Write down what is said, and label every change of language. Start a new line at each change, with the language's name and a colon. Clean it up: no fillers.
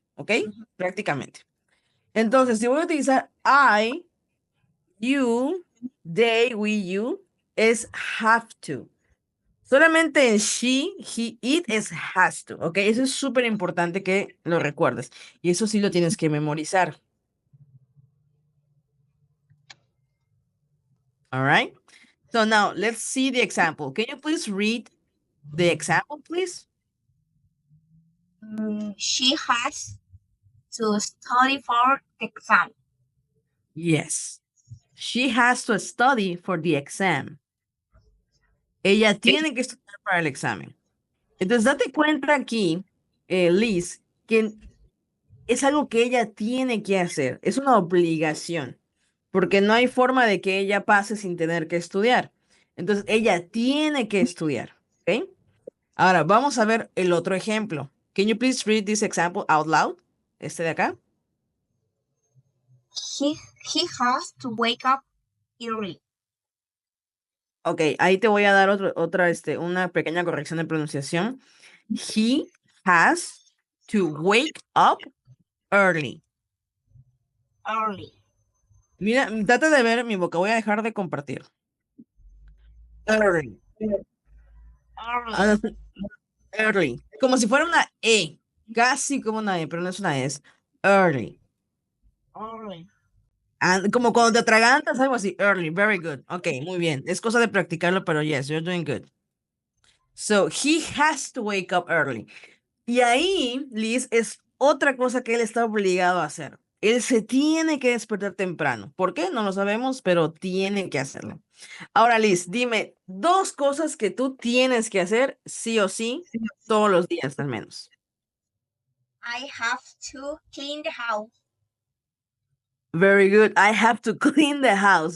Spanish: ¿Ok? Prácticamente. Entonces, si voy a utilizar I, you, they, we, you, es have to. Solamente en she, he, it es has to. ¿Ok? Eso es súper importante que lo recuerdes. Y eso sí lo tienes que memorizar.
English: All right? So now let's see the example. Can you please read the example, please? She has to study for the exam. Yes. She has to study for the exam.
Spanish: Ella tiene que estudiar para el examen. Entonces, date cuenta aquí, Liz, que es algo que ella tiene que hacer. Es una obligación, porque no hay forma de que ella pase sin tener que estudiar. Entonces, ella tiene que estudiar. ¿Ok? Ahora, vamos a ver el otro ejemplo.
English: Can you please read this example out loud?
Spanish: Este de acá.
English: He, he has to wake up early.
Spanish: Ok, ahí te voy a dar una pequeña corrección de pronunciación.
English: He has to wake up early. Early.
Spanish: Mira, trata de ver mi boca, voy a dejar de compartir.
English: Early. Ah, Early.
Spanish: early. Como si fuera una E. Casi como una E, pero no es una E, es early.
English: Early.
Spanish: Como cuando te atragantas, algo así.
English: Early, very good.
Spanish: Ok, muy bien. Es cosa de practicarlo, pero
English: yes, you're doing good. So, he has to wake up early.
Spanish: Y ahí, Liz, es otra cosa que él está obligado a hacer. Él se tiene que despertar temprano. ¿Por qué? No lo sabemos, pero tiene que hacerlo. Ahora, Liz, dime dos cosas que tú tienes que hacer sí o sí todos los días al menos.
English: I have to clean the house. Very good. I have to clean the house.